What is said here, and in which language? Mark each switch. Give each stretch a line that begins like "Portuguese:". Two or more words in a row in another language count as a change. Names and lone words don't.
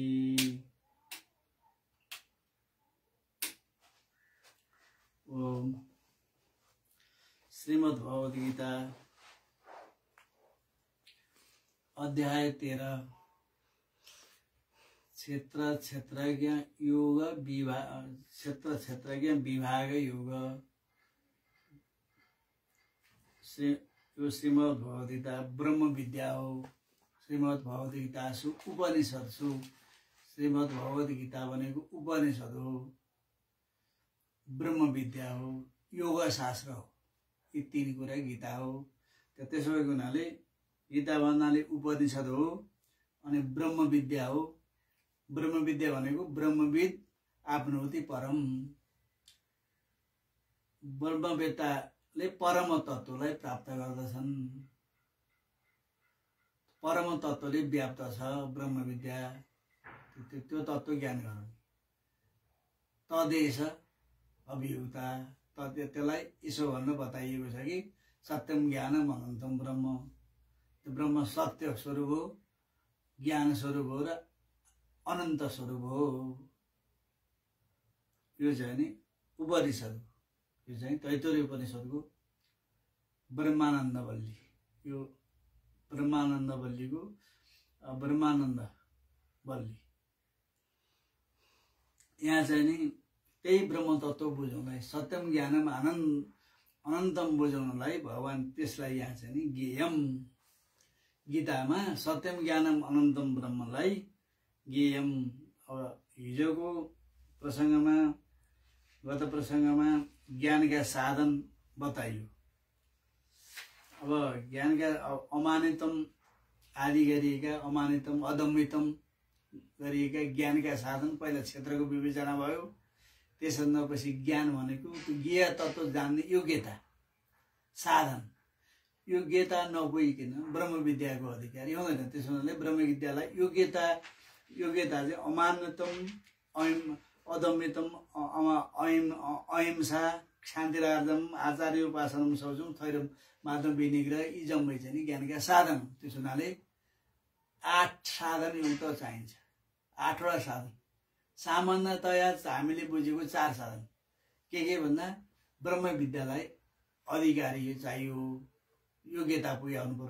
Nepali: ओम श्रीमद्भगवद्गीता अध्याय 13 क्षेत्र क्षेत्रज्ञ योग विभाग क्षेत्र क्षेत्रज्ञ विभाग योग। श्रीमद्भगवद्गीता ब्रह्म विद्या हो। श्रीमद्भगवद्गीता उपनिषद सु श्रीमद्भगवद्गीता भनेको उपनिषद हो, ब्रह्म विद्या हो, योग शास्त्र हो। यी तीन कुरा गीता हो। त्यसो भएको हुनाले गीता भन्नाले उपनिषद हो अनि ब्रह्म विद्या हो। ब्रह्म विद्या भनेको
Sanskrit: ब्रह्मविद आपनोति परम।
Nepali: ब्रह्मवेत्ताले परम तत्त्वलाई प्राप्त गर्दछन्। परम तत्त्वले व्याप्त छ ब्रह्म विद्या। त्यो तत्त्व ज्ञान गरौँ। तदेश अभियुक्ता त्यसलाई यसो भन्न बताइएको छ कि
Sanskrit: सत्यम ज्ञानम अनन्तम ब्रह्म।
Nepali: त्यो ब्रह्म सत्य स्वरूप हो, ज्ञान स्वरूप हो र अनन्त स्वरूप हो। यो चाहिँ नि उपनिषद हो। यो चाहिँ तैत्तिरीय उपनिषदको ब्रह्मानन्द वल्ली। यो ब्रह्मानन्द वल्लीको ब्रह्मानन्द वल्ली। यहाँ चाहिँ नि त्यही ब्रह्म तत्त्व बुझाउनलाई
Sanskrit: सत्यम ज्ञानम अनन्तम
Nepali: बुझाउनलाई भगवान त्यसलाई यहाँ चाहिँ नि ज्ञेयम गीतामा
Sanskrit: सत्यम ज्ञानम अनन्तम
Nepali: ब्रह्मलाई ज्ञेयम। अब हिजोको प्रसङ्गमा गत प्रसङ्गमा ज्ञानका साधन बताइयो। अब ज्ञानका अमानितम आदि गरिएका
Sanskrit: अमानितम अदम्मितम
Nepali: गरिएका ज्ञानका साधन पहिला क्षेत्रको विवेचना भयो। त्यसपछि ज्ञान भनेको त्यो ज्ञेय तत्त्व जान्ने योग्यता साधन। योग्यता नपुगिकन ब्रह्म विद्याको अधिकारी हुँदैन। त्यसो हुनाले ब्रह्म विद्यालाई योग्यता चाहिँ
Sanskrit: अमान्यतम अदम्यतम अहिंसा शान्तिरार्जम आचार्य उपासनम शौचम थैरम माधव विनिग्रह
Nepali: यी जम्मै चाहिँ नि ज्ञानका साधन। त्यसो हुनाले 8 साधन युक्त चाहिन्छ। 8वटा साधन सामान्यतया हामीले बुझेको 4 साधन के भन्दा ब्रह्म विद्यालाई अधिकारी चाहियो। योग्यता पुग्याउनु पर्यो।